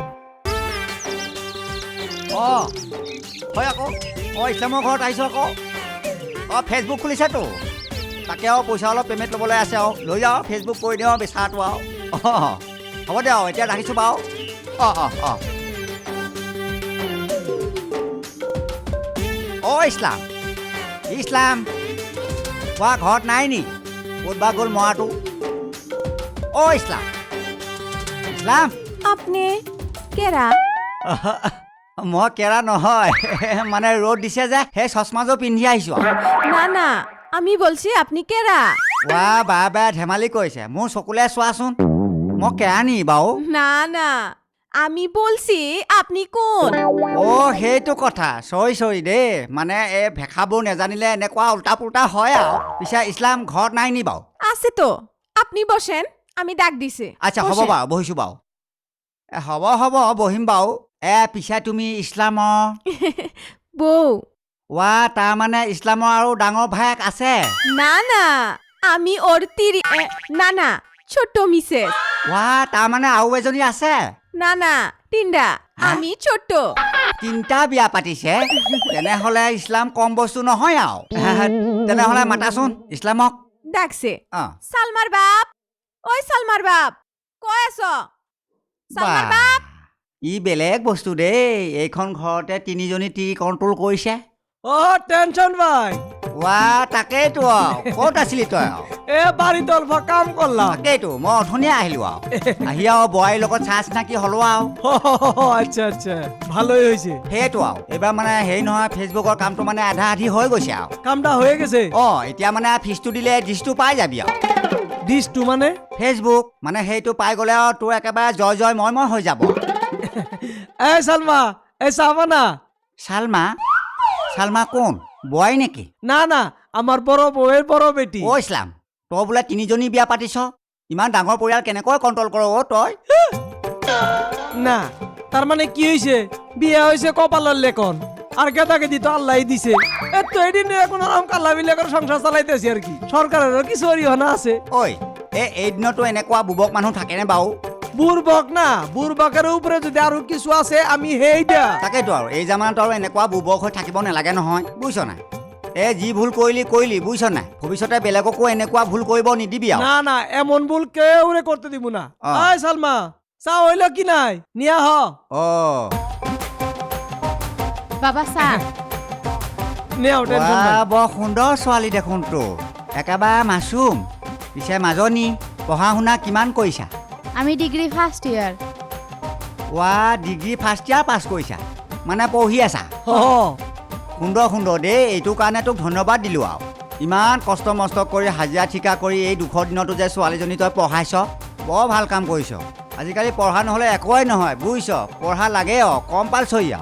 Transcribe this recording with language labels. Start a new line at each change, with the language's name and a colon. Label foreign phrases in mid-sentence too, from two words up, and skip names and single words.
Assamese: হয় আকৌ ইছলামৰ ঘৰত আহিছোঁ আকৌ ফেচবুক খুলিছেতো তাকে আৰু পইচা অলপ পে'মেণ্ট ল'বলৈ আছে আৰু লৈ যাওঁ ফেচবুক কৰি দিওঁ বেচাটো আৰু হ'ব দে আৰু এতিয়া ৰাখিছোঁ বাৰু ইছলাম ইছলাম কোৱা ঘৰত নাই নি ক'ত বা গ'ল মৰাটো ইছলাম ইছলাম
Bangla: আপনি কেৰা
Assamese: মই কেৰা নহয় মানে ৰ'দ দিছে যে সেই চশমাযোৰ পিন্ধি আহিছোঁ
Bangla: না না আমি বলছি আপনি কেৰা
Assamese: বা ধেমালি কৰিছে মোৰ চকুলে চোৱাচোন মই কেৰা নি বাৰু
Bangla: না না আমি বলছি আপনি কোন
Assamese: সেইটো কথা চৰি দেই মানে এই ভেষাবোৰ নেজানিলে এনেকুৱা উল্টা পুল্টা হয় আৰু পিছে ইছলাম ঘৰত নাই নি বাৰু
Bangla: আছে তো আপনি বসেন আমি ডাক দিছে
Assamese: আচ্ছা হ'ব বাৰু বহিছোঁ বাৰু হ'ব বহিম বাৰু পিছে তুমি ইছলামৰ বৌ তাৰমানে ইছলামৰ আৰু ডাঙৰ ভায়েক আছে
Bangla: না না আমি ওর না না ছোট মিসেস
Assamese: তাৰমানে আৰু এজনী আছে
Bangla: না না তিনটা আমি ছোট
Assamese: তিনিটা বিয়া পাতিছে তেনেহ'লে ইছলাম কম বস্তু নহয় আৰু তেনেহ'লে মাতাচোন ইছলামক
Bangla: ডাকছে অঁ সালমার বাপ ওই সালমার বাপ কই আছো সালমার বাপ
Assamese: ই বেলেগ বস্তু দেই এইখন ঘৰতে তিনিজনী তিৰি কণ্ট্ৰল কৰিছে
Bangla: টেনশন ভাই
Assamese: তাকেইতো ক'ত আছিলি তই
Bangla: এ বাড়িতে অল্প কাম করলাম
Assamese: তাকেইতো মই অথনিয়ে আহিলো আৰু আহি আৰু বোৱাৰীৰ লগত চাহ চিনাকি হলো আৰু
Bangla: আচ্ছা আচ্ছা ভালোই হয়েছে
Assamese: সেইটো আৰু এইবাৰ মানে হেৰি নহয় ফেচবুকৰ কামটো মানে আধা আধি হৈ গৈছে আৰু
Bangla: কামটা হয়ে গেছে
Assamese: এতিয়া মানে ফিজটো দিলে ডিছটো পাই যাবি আৰু
Bangla: ডিসটু মানে
Assamese: ফেচবুক মানে সেইটো পাই গ'লে আৰু তোৰ একেবাৰে জয় জয় মই হৈ যাব
Bangla: এ সালমা এ সাবানা
Assamese: চালমা কোন বোৱাৰী নেকি
Bangla: না না আমার বড় বউয়ের বড় বেটি
Assamese: ইছলাম তই বোলে তিনিজনী বিয়া পাতিছ ইমান ডাঙৰ পৰিয়াল কেনেকৈ কণ্ট্ৰল কৰ তই
Bangla: না তার মানে কি হয়েছে বিয়ে হয়েছে কপালের লেখন আর গেদা গেদি তো আল্লাহ দিছে তো এদিন এখন আরাম কাল্লা বিলে করে সংসার চালাইতেছি আর কি সরকারেরও কিছু অরিহনা আছে
Assamese: এই দিনতো এনেকুৱা বুবক মানুহ থাকেনে বাৰু
Bangla: বুরবক না বুরবকের উপরে যদি আরো কিছু আছে আমি হেইটা
Assamese: তাকেতো আৰু এই জামানত আৰু এনেকুৱা বুবক হৈ থাকিব নালাগে নহয় বুজিছ নাই যি ভুল কৰিলি বুজিছ নাই ভৱিষ্যতে বেলেগকো এনেকুৱা ভুল কৰিব নিদিবি আৰু
Bangla: না না এমন ভুল কেউরে করতে দিব না আয় সালমা চা হইল কি নাই নিয়া হ বাবা চা নেও টেনশন নাই
Assamese: বৰ সুন্দৰ ছোৱালী দেখোন তো একেবাৰে মাছুম পিছে মাজনী পঢ়া শুনা কিমান কৰিছা আমি
English: degree first year degree first year
Assamese: পাছ কৰিছা মানে পঢ়ি আছা সুন্দৰ দেই এইটো কাৰণে তোক ধন্যবাদ দিলোঁ আৰু ইমান কষ্ট মষ্ট কৰি হাজিৰা ঠিকা কৰি এই দুখৰ দিনতো যে ছোৱালীজনী তই পঢ়াইছ বৰ ভাল কাম কৰিছ আজিকালি পঢ়া নহ'লে একোৱেই নহয় বুজিছ পঢ়া লাগে কম্পালচৰি আৰু